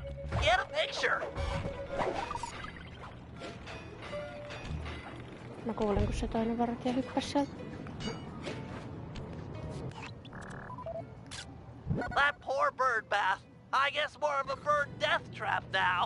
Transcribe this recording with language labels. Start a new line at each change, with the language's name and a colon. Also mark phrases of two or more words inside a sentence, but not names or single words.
English: Get a picture.
Finnish: Mä kuulin, kun se toinen vartija hyppäsi sieltä.
English: That poor bird bath. I guess more of a bird death trap now.